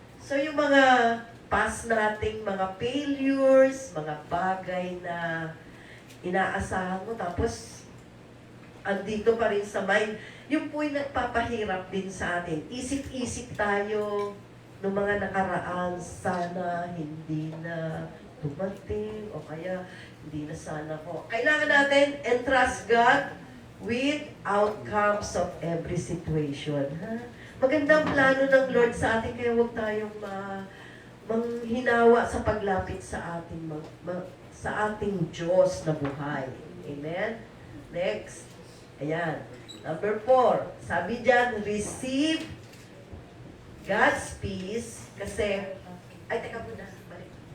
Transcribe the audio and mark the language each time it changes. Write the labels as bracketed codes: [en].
[tl] So, yung mga past nating mga failures, mga bagay na inaasahan mo, tapos andito pa rin sa mind, yung po'y nagpapahirap din sa atin. Isip-isip tayo ng mga nakaraan, sana hindi na dumating, o kaya Hindi na sana ko. Kailangan natin [en] entrust God with outcomes of every situation. [tl] Ha? Magandang plano ng Lord sa atin, kaya huwag tayong manghinawa sa paglapit sa ating sa ating Diyos na buhay. Amen? Next. Ayan. Number 4. Sabi dyan, [en] receive God's peace [tl] kasi, ay, teka muna. Balik.